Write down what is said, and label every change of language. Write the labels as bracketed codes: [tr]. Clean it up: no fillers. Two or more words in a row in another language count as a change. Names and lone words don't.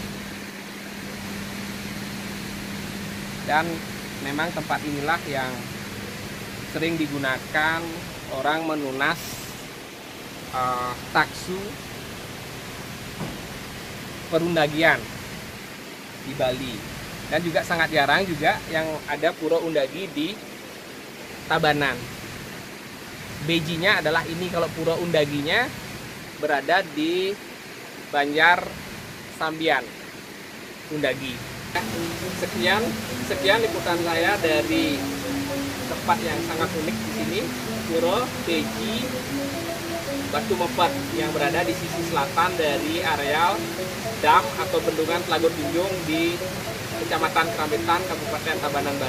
[id] Dan memang tempat inilah yang sering digunakan orang menunas taksu perundagian di Bali. Dan juga sangat jarang juga yang ada pura undagi di Tabanan. Bejinya adalah ini, kalau pura undaginya berada di Banjar Sambian Undagi. Sekian liputan saya dari tempat yang sangat unik di sini, Pura Beji Batu Mepet yang berada di sisi selatan dari areal dam atau bendungan Telaga Tunjung di Kecamatan Keramitan, Kabupaten Tabanan, Bali.